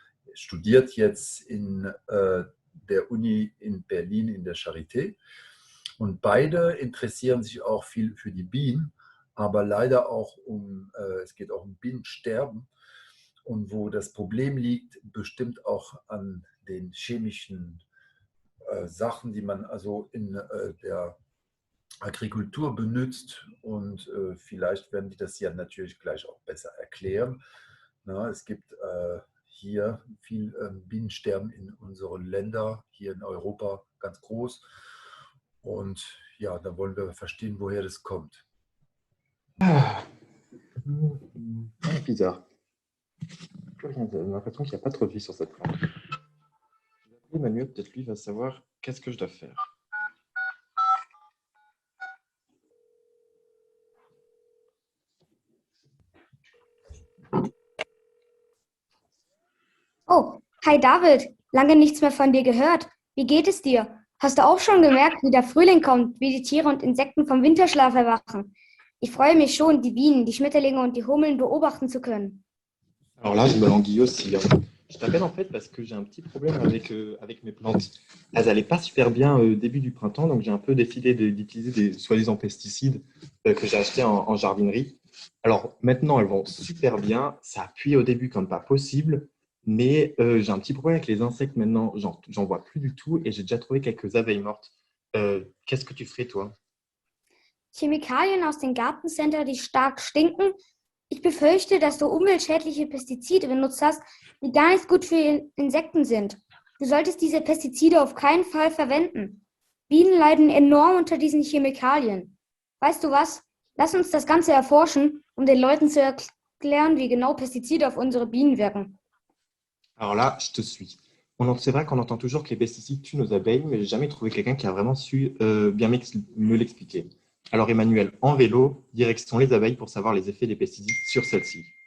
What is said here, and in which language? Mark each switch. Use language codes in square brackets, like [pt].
[de] Er studiert jetzt in der Uni in Berlin in der Charité und beide interessieren sich auch viel für die Bienen, aber leider auch es geht auch um Bienensterben und wo das Problem liegt, bestimmt auch an den chemischen Sachen, die man also in der Agrikultur benutzt und vielleicht werden die das ja natürlich gleich auch besser erklären. Es gibt hier viel Bienensterben in unseren Ländern, hier in Europa ganz groß und ja, da wollen wir verstehen, woher das kommt. [fr] Bizarre. J'ai l'impression qu'il n'y a pas trop de vie sur cette plante. Emmanuel, peut-être lui va savoir qu'est-ce que je dois faire. [de] Oh, hi David, lange nichts mehr von dir gehört. Wie geht es dir? Hast du auch schon gemerkt, wie der Frühling kommt, wie die Tiere und Insekten vom Winterschlaf erwachen? Ich freue mich schon, die Bienen, die Schmetterlinge und die Hummeln beobachten zu können. [fr] Alors là, je me languis aussi. Je t'appelle en fait parce que j'ai un petit problème avec mes plantes. Elles n'allaient pas super bien au début du printemps, donc j'ai un peu décidé d'utiliser des soi-disant pesticides que j'ai achetés en jardinerie. Alors maintenant, elles vont super bien. Ça appuie au début comme pas possible, mais j'ai un petit problème avec les insectes maintenant. J'en vois plus du tout et j'ai déjà trouvé quelques abeilles mortes. Qu'est-ce que tu ferais, toi? [de] Chemikalien aus dem Gartencenter, die stark stinken. Ich befürchte, dass du umweltschädliche Pestizide benutzt hast, die gar nicht gut für Insekten sind. Du solltest diese Pestizide auf keinen Fall verwenden. Bienen leiden enorm unter diesen Chemikalien. Weißt du was? Lass uns das Ganze erforschen, um den Leuten zu erklären, wie genau Pestizide auf unsere Bienen wirken. [fr] Alors là, je te suis. C'est vrai qu'on entend toujours que les pesticides tuent nos abeilles, mais j'ai jamais trouvé quelqu'un qui a vraiment su bien me l'expliquer. Alors Emmanuel, en vélo, direction les abeilles pour savoir les effets des pesticides sur celles-ci.